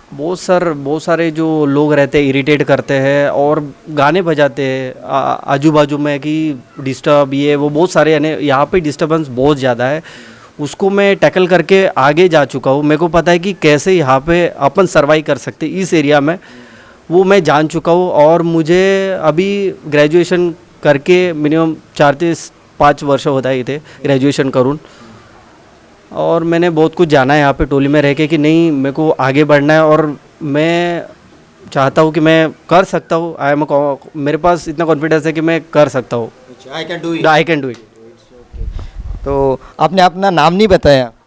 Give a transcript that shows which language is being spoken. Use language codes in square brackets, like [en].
[hi] बहुत सारे जो लोग रहते हैं इरिटेट करते हैं और गाने बजाते हैं आजू बाजू में कि डिस्टर्ब ये वो, बहुत सारे यानी यहाँ पे डिस्टर्बेंस बहुत ज़्यादा है. उसको मैं टैकल करके आगे जा चुका हूँ. मेरे को पता है कि कैसे यहाँ पे अपन सर्वाइव कर सकते इस एरिया में, वो मैं जान चुका हूँ. और मुझे अभी [mr] ग्रॅज्युएशन करके मिनिमम 4 ते 5 वर्ष होत आहे इथे ग्रॅज्युएशन करून. [hi] और मैंने बहुत कुछ जाना है यहाँ पे टोली में रह के कि नहीं मेरे को आगे बढ़ना है और मैं चाहता हूँ कि मैं कर सकता हूँ. मेरे पास इतना कॉन्फिडेंस है कि मैं कर सकता हूँ. [en] I can do it. [hi] तो आपने अपना नाम नहीं बताया.